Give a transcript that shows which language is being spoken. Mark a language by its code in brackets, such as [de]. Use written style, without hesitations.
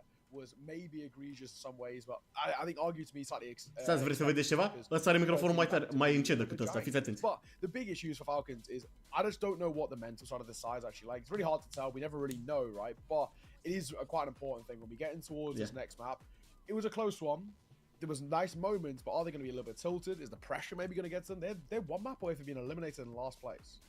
[en] was maybe egregious in some ways, but I think argued to me slightly. [ro] Stați, vreți să vedeți ceva? Ăsta are microfonul mai tare, mai încet decât ăsta, fiți atenți. [en] But the big issues for Falcons is I just don't know what the mental side of the side is actually like. It's really hard to tell. We never really know, right? But it is quite an important thing when we get in towards this next map. It was a close one. There was nice moments, but are they going to be a little bit tilted? Is the pressure maybe going to get to them? They're one map away from being eliminated in last place.